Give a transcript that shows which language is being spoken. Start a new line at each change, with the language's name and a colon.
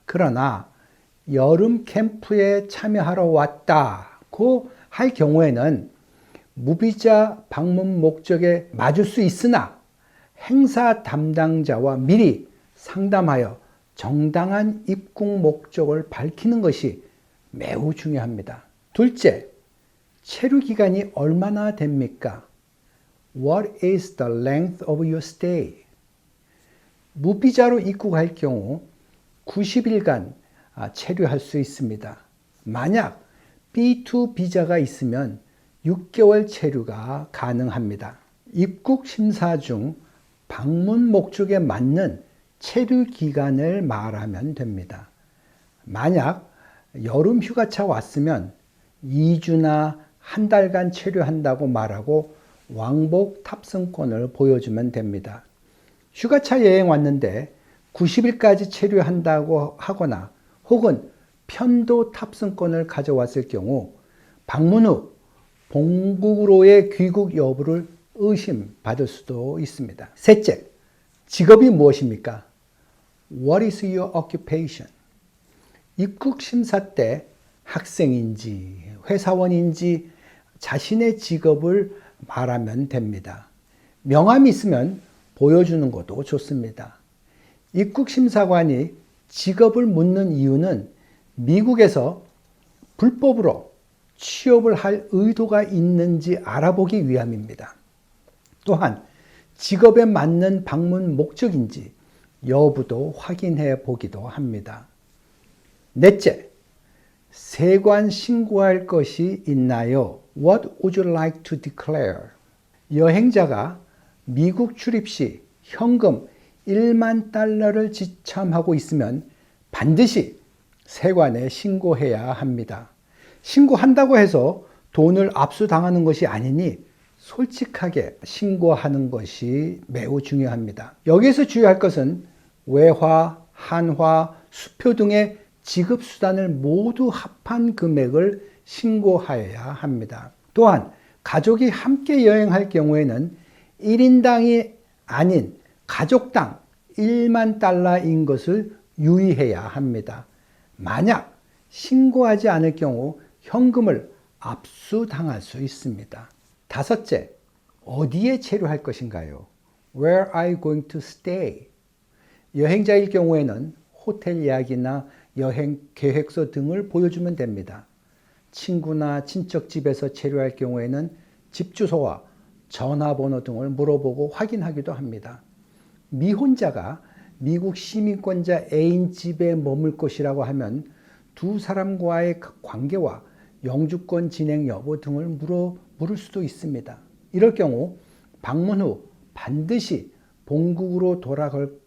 Korean: 그러나 여름 캠프에 참여하러 왔다고 할 경우에는 무비자 방문 목적에 맞을 수 있으나 행사 담당자와 미리 상담하여 정당한 입국 목적을 밝히는 것이 매우 중요합니다. 둘째, 체류 기간이 얼마나 됩니까?
English: What is the length of your stay?
Korean: 무비자로 입국할 경우 90일간 체류할 수 있습니다. 만약 B2 비자가 있으면 6개월 체류가 가능합니다. 입국 심사 중 방문 목적에 맞는 체류 기간을 말하면 됩니다. 만약 여름 휴가차 왔으면 2주나 한 달간 체류한다고 말하고 왕복 탑승권을 보여주면 됩니다. 휴가차 여행 왔는데 90일까지 체류한다고 하거나 혹은 편도 탑승권을 가져왔을 경우 방문 후 본국으로의 귀국 여부를 의심받을 수도 있습니다. 셋째, 직업이 무엇입니까?
English: What is your occupation?
Korean: 입국 심사 때 학생인지 회사원인지 자신의 직업을 말하면 됩니다. 명함이 있으면 보여주는 것도 좋습니다. 입국 심사관이 직업을 묻는 이유는 미국에서 불법으로 취업을 할 의도가 있는지 알아보기 위함입니다. 또한 직업에 맞는 방문 목적인지 여부도 확인해 보기도 합니다. 넷째, 세관 신고할 것이 있나요?
English: What would you like to declare?
Korean: 여행자가 미국 출입 시 현금 1만 달러를 지참하고 있으면 반드시 세관에 신고해야 합니다. 신고한다고 해서 돈을 압수당하는 것이 아니니 솔직하게 신고하는 것이 매우 중요합니다. 여기서 주의할 것은 외화, 한화, 수표 등의 지급수단을 모두 합한 금액을 신고하여야 합니다. 또한 가족이 함께 여행할 경우에는 1인당이 아닌 가족당 1만 달러인 것을 유의해야 합니다. 만약 신고하지 않을 경우 현금을 압수당할 수 있습니다. 다섯째, 어디에 체류할 것인가요?
English: Where are you going to stay?
Korean: 여행자일 경우에는 호텔 예약이나 여행 계획서 등을 보여주면 됩니다. 친구나 친척 집에서 체류할 경우에는 집 주소와 전화번호 등을 물어보고 확인하기도 합니다. 미혼자가 미국 시민권자 애인 집에 머물 것이라고 하면 두 사람과의 관계와 영주권 진행 여부 등을 물을 수도 있습니다. 이럴 경우 방문 후 반드시 본국으로 돌아갈